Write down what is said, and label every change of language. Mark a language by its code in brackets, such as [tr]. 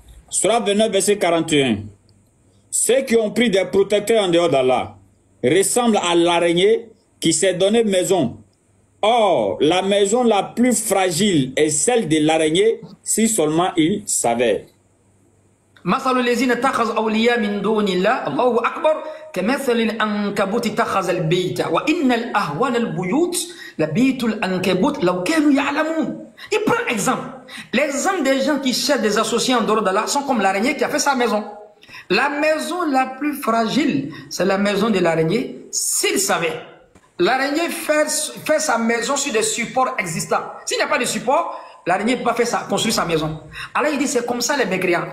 [fr] Sourate 29, verset 41. Ceux qui ont pris des protecteurs en dehors d'Allah ressemblent à l'araignée qui s'est donné maison. Or, la maison la plus fragile est celle de l'araignée, si seulement il savait. [ar] مثل الذين اتخذوا أولياء من دون الله الله أكبر كمثل العنكبوت اتخذ البيت وإن الأهوال البيوت لبيت العنكبوت لو كانوا يعلمون. [fr] Il prend exemple. L'exemple des gens qui cherchent des associés en dehors d'Allah sont comme l'araignée qui a fait sa maison. La maison la plus fragile, c'est la maison de l'araignée, s'il savait. L'araignée fait sa maison sur des supports existants. S'il n'y a pas de support, l'araignée ne peut pas construire sa maison. Alors il dit c'est comme ça les mécréants.